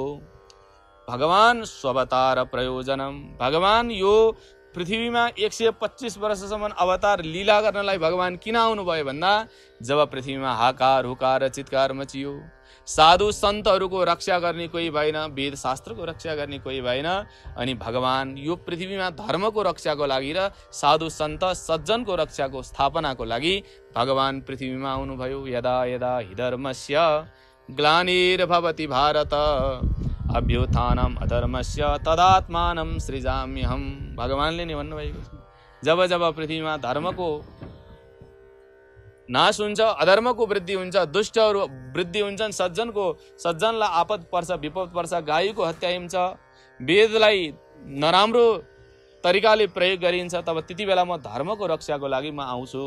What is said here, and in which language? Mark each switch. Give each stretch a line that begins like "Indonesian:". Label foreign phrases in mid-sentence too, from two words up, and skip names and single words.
Nepali: भगवान
Sanskrit: स्वअवतार प्रयोजनम,
Nepali: भगवान यो पृथ्वीमा 125 वर्षसम्म अवतार लीला गर्नलाई भगवान किन आउनुभयो भन्दा जब पृथ्वीमा हाकार हुकार चित्कार मचियो, साधु सन्तहरूको रक्षा गर्ने कोही भएन, वेद शास्त्रको रक्षा गर्ने कोही भएन, अनि भगवान यो पृथ्वीमा धर्मको रक्षाको लागि र साधु सन्त सज्जनको रक्षाको स्थापनाको लागि भगवान पृथ्वीमा आउनुभयो।
Sanskrit: यदा यदा हि धर्मस्य ग्लानिर्भवति भारत अभ्युत्थानम् अधर्मस्य तदात्मानं सृजाम्यहम्।
Nepali: भगवानले नै भन्नुभएको छ, जब जब पृथ्वीमा धर्मको नाश हुन्छ, अधर्मको वृद्धि हुन्छ, दुष्टहरू वृद्धि हुन्छन्, सज्जनलाई आपद पर्छ, विपद पर्छ, गाईको हत्या हुन्छ, वेदलाई नराम्रो तरिकाले प्रयोग गरिन्छ, तब त्यति बेला म धर्मको रक्षाको लागि म आउँछु।